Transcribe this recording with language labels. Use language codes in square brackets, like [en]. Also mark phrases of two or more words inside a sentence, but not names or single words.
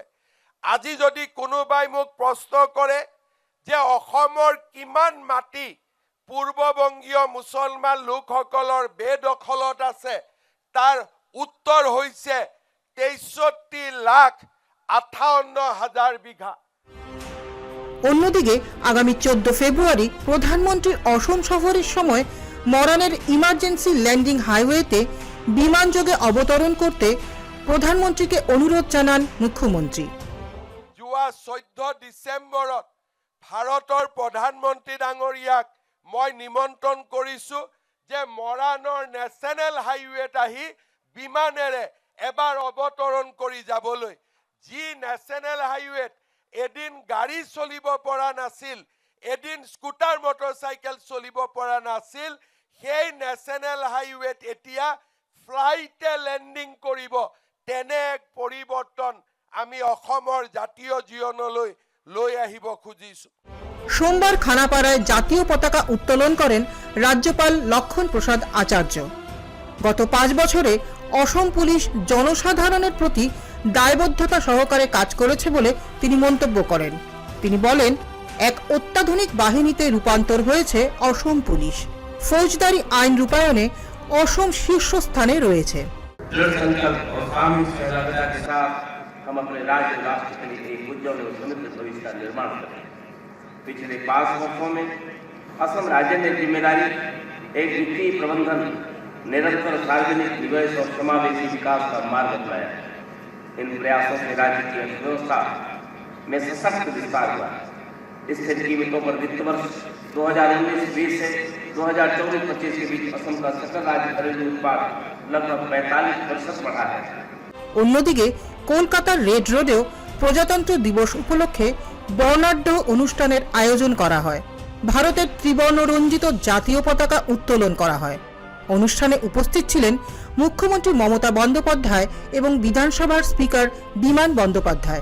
[as] আজি যদি কোনোবাই মোক প্ৰশ্ন কৰে যে অসমৰ কিমান মাটি পূৰ্ববংগীয় মুছলমান লোকসকলৰ বেদখলত আছে, তাৰ উত্তৰ হৈছে 63,58,000 বিঘা। [bn] অন্যদিকে আগামী 14 ফেব্রুয়ারি প্রধানমন্ত্রীর অসম সফরের সময় মরানের [en] emergency landing highwayতে [bn] বিমানযোগে অবতরণ করতে প্রধানমন্ত্রীকে অনুরোধ জানান মুখ্যমন্ত্রী। [as] যোৱা 14 ডিসেম্বৰত ভাৰতৰ প্ৰধানমন্ত্ৰী ডাঙৰীয়াক মই নিমন্ত্ৰণ কৰিছো যে মৰাণৰ [en] national highwayত [as] আহি বিমানেৰে এবাৰ অৱতৰণ কৰি যাবলৈ। যি [en] national highwayত [as] এদিন গাড়ী চলিব পৰা নাছিল, এদিন [en] scooter motorcycle [as] চলিব পৰা নাছিল, সেই [en] national highwayত [as] এতিয়া [en] flightে landing [as] কৰিব। তেনে এক পৰিৱৰ্তন আমি অসমৰ জাতীয় জীৱনলৈ লৈ আহিব খুজিছো। [bn] সোমবার খানাপাড়ায় জাতীয় পতাকা উত্তোলন করেন রাজ্যপাল লক্ষণ প্রসাদ আচার্য। গত 5 বছরে অসম পুলিশ জনসাধারণের প্রতি দায়বদ্ধতা সহকারে কাজ করেছে বলে তিনি মন্তব্য করেন। তিনি বলেন, এক অত্যাধুনিক বাহিনীতে রূপান্তর হয়েছে অসম পুলিশ। ফৌজদারি আইন রূপায়ণে অসম শীর্ষস্থানে রয়েছে। [hi] हम अपने राज्य राष्ट्र के लिए एक उज्जवल और समृद्ध भविष्य का निर्माण करें। पिछले 5 वर्षों में असम राज्य ने जिम्मेदारी एक वित्तीय प्रबंधन, निरंतर सार्वजनिक निवेश और समावेशी विकास का मार्ग अपनाया। इन प्रयासों से राज्य की अर्थव्यवस्था में सशक्त विस्तार हुआ। स्थिर कीमतों पर वित्त वर्ष 2019-20 से 2024-25 के बीच असम का सकल राज्य घरेलू उत्पाद लगभग 45% बढ़ा है। [bn] অন্যদিকে কলকাতার রেড রোডেও প্রজাতন্ত্র দিবস উপলক্ষে বর্ণাঢ্য অনুষ্ঠানের আয়োজন করা হয়। ভারতের ত্রিবর্ণরঞ্জিত জাতীয় পতাকা উত্তোলন করা হয়। অনুষ্ঠানে উপস্থিত ছিলেন মুখ্যমন্ত্রী মমতা বন্দ্যোপাধ্যায় এবং বিধানসভার স্পিকার বিমান বন্দ্যোপাধ্যায়।